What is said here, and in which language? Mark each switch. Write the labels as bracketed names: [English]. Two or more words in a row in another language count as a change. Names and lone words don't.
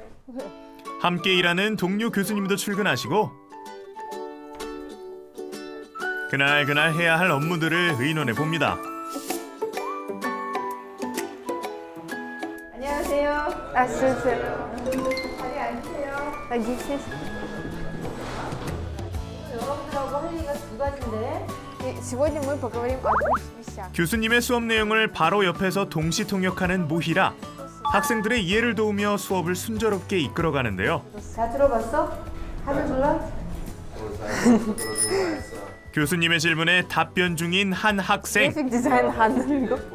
[Korean] 함께 일하는 동료 교수님도 출근하시고 그날 해야 할 업무들을 의논해 봅니다. 안녕하세요. 주세요. 자리 앉으세요. 주세요. 여러분들하고 할 얘기가 두 가지인데. [Russian] Сегодня мы поговорим о двух вещах. [Korean] 교수님의 수업 내용을 바로 옆에서 동시 통역하는 무히라. 학생들의 이해를 도우며 수업을 순조롭게 이끌어가는데요. 다 들어봤어? 하면 불러? 교수님의 질문에 답변 중인 한 학생. 그래픽 디자인 하는 거?